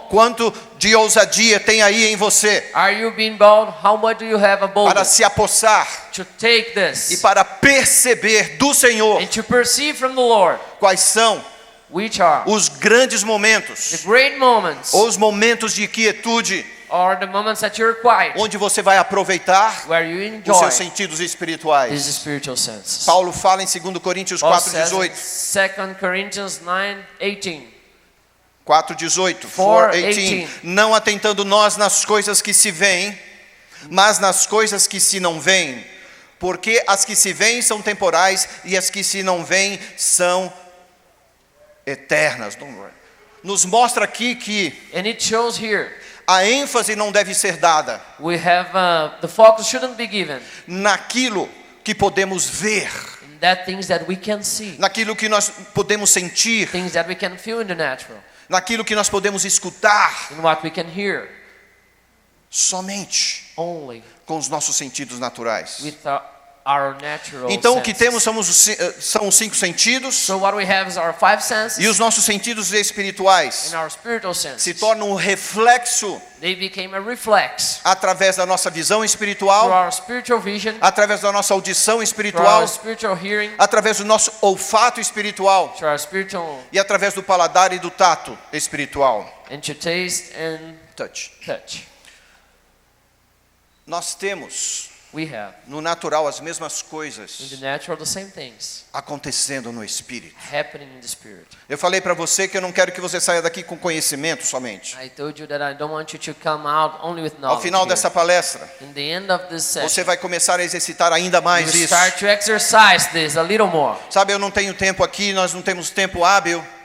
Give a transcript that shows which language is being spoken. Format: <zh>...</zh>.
<pt>Quanto de ousadia tem aí em você</pt> <en>Are you being bold? How much do you have a boldness</en> <pt>se apossar</pt> <en>to take</en> <pt>e</pt> <en>this</en> <pt>para perceber do Senhor</pt> <en>and to perceive from the Lord</en> <pt>quais são</pt> <en>which are</en> <pt>os grandes</pt> <en>the</en> <pt>momentos</pt> <en>great moments</en> <pt>ou os momentos de quietude</pt> <en>or the moments that you're quiet,</en> <pt>onde você vai aproveitar</pt> <en>where you</en> <pt>os</pt> <en>enjoy</en> <pt>seus sentidos</pt> <en>these</en> <pt>espirituais.</pt> <en>spiritual senses.</en> <pt>Paulo fala em 2 Coríntios</pt> <en>Paul says in</en> <pt>4:18.</pt> <en>2 Corinthians 9:18.</en> <pt>4:18. 4:18. Não atentando nós nas coisas que se veem, mas nas coisas que se não veem, porque as que se veem são temporais e as que se não veem são eternas. Nos mostra aqui que</pt> <en>And it shows here</en> <pt>a ênfase não deve ser dada</pt> <en>we have the focus shouldn't be given</en> <pt>naquilo que podemos ver,</pt> <en>in that things that we can see,</en> <pt>naquilo que nós podemos sentir,</pt> <en>things that we can feel in the natural,</en> <pt>naquilo que nós podemos escutar,</pt> <en>in what we can hear</en> <pt>somente</pt> <en>only</en> <pt>com os nossos sentidos naturais.</pt> <en>with our natural</en> <pt>Então o que</pt> <en>senses.</en> <pt>temos são os 5 sentidos,</pt> <en>So what we have is our 5 senses</en> <pt>e os nossos sentidos espirituais</pt> <en>and our spiritual senses.</en> <pt>se tornam um reflexo</pt> <en>They became a reflex</en> <pt>através da nossa visão</pt> <en>through</en> <pt>espiritual,</pt> <en>our spiritual vision,</en> <pt>através da nossa audição</pt> <en>through</en> <pt>espiritual,</pt> <en>our spiritual hearing,</en> <pt>através do nosso olfato espiritual</pt> <en>through our spiritual</en> <pt>e através do paladar e do tato espiritual.</pt> <en>and to taste and Touch. touch.</en> <pt>Nós temos</pt> <en>We have</en> <pt>no natural as mesmas</pt> <en>in the</en> <pt>coisas</pt> <en>natural the same things</en> <pt>acontecendo no espírito.</pt> <en>happening in the spirit.</en> <pt>Eu falei para você que eu não quero que você saia daqui com conhecimento somente.</pt> <en>I told you that I don't want you to come out only with</en> <pt>Ao</pt> <en>knowledge.</en> <pt>final</pt> <en>here.</en> <pt>dessa palestra,</pt> <en>In the end of this</en> <pt>você</pt> <en>session,</en> <pt>vai começar a exercitar ainda</pt> <en>you</en> <pt>mais</pt> <en>will</en> <pt>isso.</pt> <en>start to exercise this a little more.</en> <pt>Sabe, eu não tenho tempo aqui, nós não temos tempo hábil</pt>